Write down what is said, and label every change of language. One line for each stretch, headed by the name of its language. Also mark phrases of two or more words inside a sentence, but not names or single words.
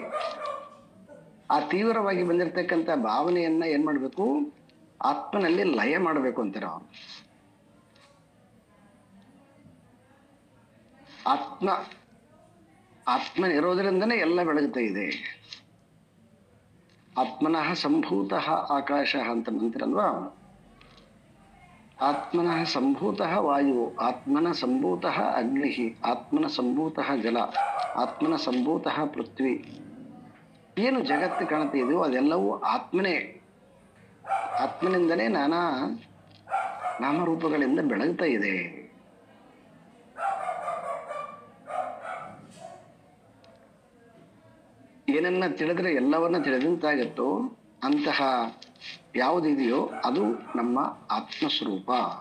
Kannada: ಆ ತೀವ್ರವಾಗಿ ಬಂದಿರತಕ್ಕಂಥ ಭಾವನೆಯನ್ನ ಏನ್ ಮಾಡ್ಬೇಕು, ಆತ್ಮನಲ್ಲಿ ಲಯ ಮಾಡಬೇಕು ಅಂತಾರೆ ಅವರು. ಆತ್ಮನಿರೋದ್ರಿಂದನೇ ಎಲ್ಲ ಬೆಳಗುತ್ತಾ ಇದೆ.
Sanskrit: ಆತ್ಮನಃ ಸಂಭೂತಃ ಆಕಾಶ
Kannada: ಅಂತ ಅಂತೀರಲ್ವಾ.
Sanskrit: ಆತ್ಮನಃ ಸಂಭೂತಃ ವಾಯು, ಆತ್ಮನ ಸಂಭೂತಃ ಅಗ್ನಿ, ಆತ್ಮನ ಸಂಭೂತಃ ಜಲ, ಆತ್ಮನ ಸಂಭೂತಃ ಪೃಥ್ವಿ.
Kannada: ಏನು ಜಗತ್ತು ಕಾಣುತ್ತಿದೆಯೋ ಅದೆಲ್ಲವೂ ಆತ್ಮನೇ. ಆತ್ಮನಿಂದಲೇ ನಾನಾ ನಾಮರೂಪಗಳಿಂದ ಬೆಳಗ್ತಾ ಇದೆ. ಏನನ್ನ ತಿಳಿದ್ರೆ ಎಲ್ಲವನ್ನ ತಿಳಿದಂತಾಗತ್ತೋ ಅಂತಹ ಯಾವುದಿದೆಯೋ ಅದು ನಮ್ಮ ಆತ್ಮಸ್ವರೂಪ.